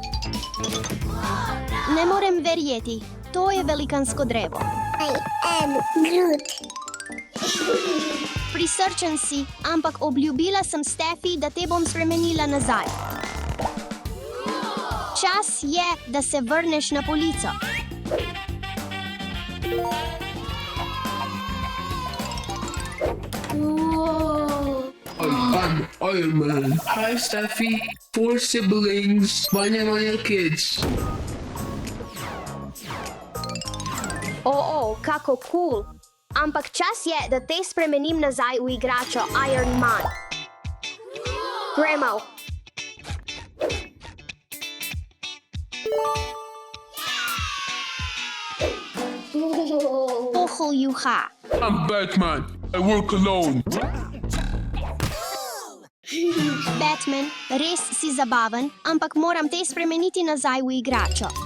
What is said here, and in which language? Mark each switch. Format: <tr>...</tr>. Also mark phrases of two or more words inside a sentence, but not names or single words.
<sl>Ne morem verjeti. To je velikansko drevo.</sl> <en>I am Groot.</en> <sl>Prisrčen si, ampak obljubila sem Steffi, da te bom spremenila nazaj. Čas je, da se vrneš na polico.</sl> <en>I'm Iron Man. Hi, Steffi. 4 siblings. Manya kids.</en> <sl>Kako cool. Ampak čas je, da te spremenim nazaj v igračo Iron Man. Gremo. Pohol juha.</sl> <en>I'm Batman. I work alone.</en> <sl>Batman, res si zabaven, ampak moram te spremeniti nazaj v igračo.</sl>